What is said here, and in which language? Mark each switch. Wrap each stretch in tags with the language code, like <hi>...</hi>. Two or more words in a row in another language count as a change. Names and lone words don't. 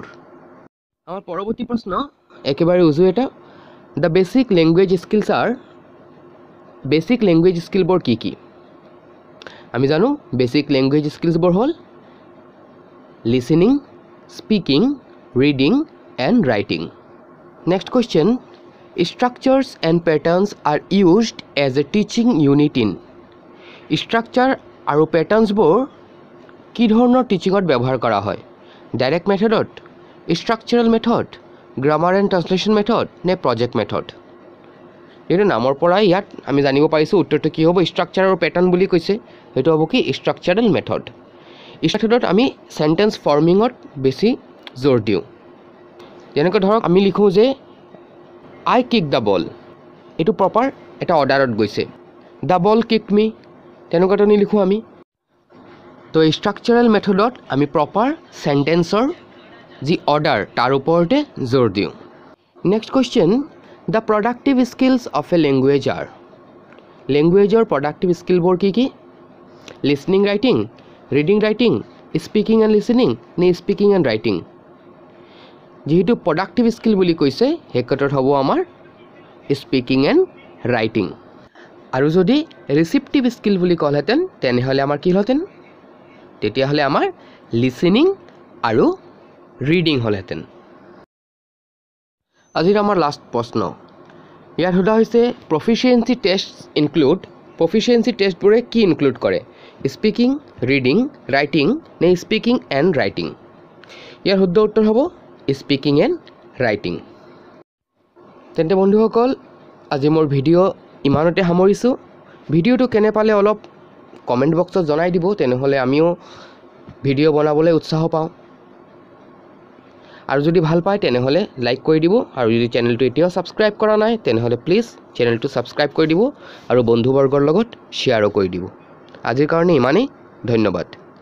<as>আমাৰ পৰৱৰ্তী প্ৰশ্ন একেবাৰে উজু এটা,</as> <en>the basic language skills are. basic language</en> <as>স্কিলবোৰ কি কি আমি জানো</as> <en>basic language</en> <as>স্কিলছবোৰ হ'ল</as> <en>listening speaking reading and writing next question structures and patterns are used as a teaching unit in structure</en> <as>আৰু প্যাটাৰ্নছবোৰ কি ধৰণৰ টিচিঙত ব্যৱহাৰ কৰা হয় ডাইৰেক্ট মেথডত structural</as> <en>method grammar and translation method নে project method</en> <as>এইটো নামৰ পৰা ইয়াত আমি জানিব পাৰিছো উত্তৰটো কি হ'ব structure আৰু pattern বুলি কৈছে সেইটো হ'ব কি</as> <en>structural method</en> <as>structureত আমি sentence formingত বেছি জোৰ দিওঁ যেনেকৈ ধৰক আমি লিখো যে</as> <en>I kicked the ball</en> <as>এটো প্ৰপাৰ এটা অৰ্ডাৰত গৈছে</as> <en>the ball kicked</en> <as>me তেনেকুৱাটো লিখো আমি তো structural methodত আমি প্ৰপাৰ সেন্টেন্সৰ যি অৰ্ডাৰ তাৰ ওপৰতে জোৰ দিওঁ নেক্সট কোৱেশ্চন</as> <en>the productive skills of a language are</en> <as>languageৰ</as> <en>productive skill</en> <as>বোৰ কি কি</as> <en>listening writing reading writing speaking and listening নে speaking and writing</en> <as>যেহেতু</as> <en>productive skill</en> <as>বুলি কৈছে হেকটত হ'ব আমাৰ</as> <en>speaking and writing</en> <as>আৰু যদি</as> <en>receptive skill</en> <as>বুলি কলহেতেন তেনেহলে আমাৰ কি হলহেতেন তেতিয়া হলে আমাৰ listening আৰু reading হলহেতেন আজিৰ আমাৰ লাষ্ট প্ৰশ্ন ইয়াত হোদা হৈছে</as> <en>proficiency tests include proficiency test</en> <as>বোৰে কি ইনক্লুড কৰে</as> <en>speaking reading writing নে speaking and writing</en> <as>ইয়াৰ শুদ্ধ উত্তৰ হ'ব</as> <en>speaking and writing</en> <as>তেন্তে বন্ধুসকল আজি মোৰ ভিডিও ইমানতে সামৰিছো ভিডিওটো কেনে পালে অলপ কমেন্ট বক্সত জনাই দিব তেনেহলে আমিও ভিডিও বনাবলৈ উৎসাহ পাওঁ আৰু যদি ভাল পায় তেনেহলে লাইক কৰি দিব আৰু যদি চেনেলটো এতিয়াও সাবস্ক্ৰাইব কৰা নাই তেনেহলে প্লিজ চেনেলটো সাবস্ক্ৰাইব কৰি দিব আৰু বন্ধুবৰ্গৰ লগত শেয়াৰো কৰি দিব আজিৰ কাৰণে ইমানেই ধন্যবাদ</as>